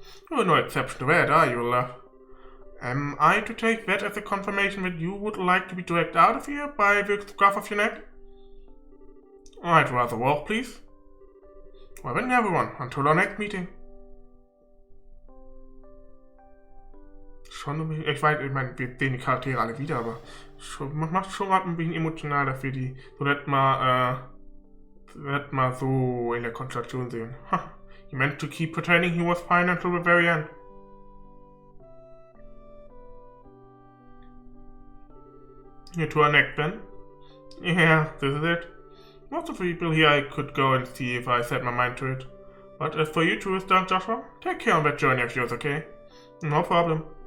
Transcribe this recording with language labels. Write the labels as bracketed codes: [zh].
[en] You're no exception to that, are you, love? Am I to take that as a confirmation that you would like to be dragged out of here by the scruff of your neck? I'd rather walk, please. Well then, everyone, until our next meeting. [de] Ich meine, wir sehen die Charaktere alle wieder, aber macht schon gerade ein bisschen emotionaler für die, so das mal so in der Konstellation sehen. [en] He meant to keep pretending he was fine until the very end. Here to our next then. Yeah, this is it. Most of the people here I could go and see if I set my mind to it. But as for you two, Joshua, take care on that journey of yours, okay? No problem.